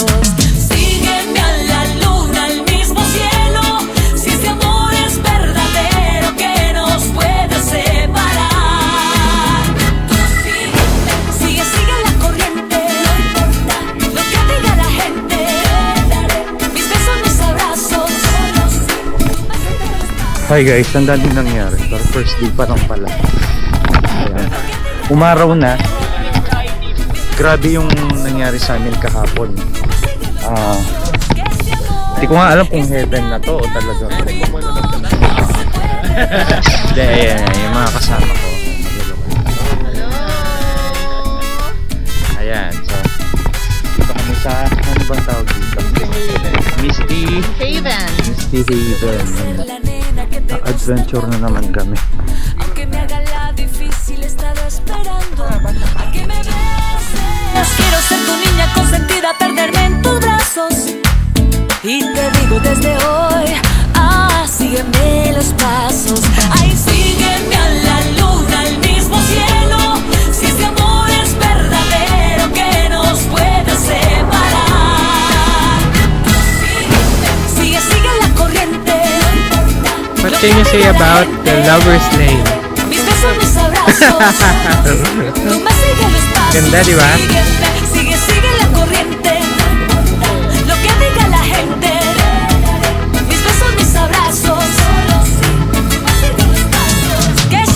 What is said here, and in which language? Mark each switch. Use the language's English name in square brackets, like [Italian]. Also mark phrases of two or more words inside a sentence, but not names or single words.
[Spanish] Sígueme a la luna, al mismo cielo. Si ese amor es verdadero, ¿qué nos puede separar? Sigue la corriente. No importa lo que diga la gente. Mis besos, mis abrazos. [English] Hi guys, [Filipino] ang dami nangyari. Pero [English] first day [Filipino] pa lang pala. Ayan. Umaraw na. Grabe yung nangyari sa amin kahapon. Hindi ko nga alam kung heaven na to o talaga. Hindi, ayan, yung mga kasama ko. Ayan, so dito kami sa, ano ba tawag dito? Misty Haven. Adventure na naman kami. [Spanish] Aunque me haga la difícil, he estado esperando a que me beses. Quiero ser tu niña consentida, perderme en tus brazos. Y te digo desde hoy, sígueme los pasos. Ay, sígueme a la luna, al mismo cielo. Si ese amor es verdadero, ¿qué nos puede separar? Sigue la corriente. [English] What can you say about the Lover's Lane? [Spanish] Mis besos, mis abrazos. Tú me sigues los pasos. [Filipino] Ganda, di ba? [Spanish] Sigue la corriente. Lo que diga la gente. Mis besos, mis abrazos.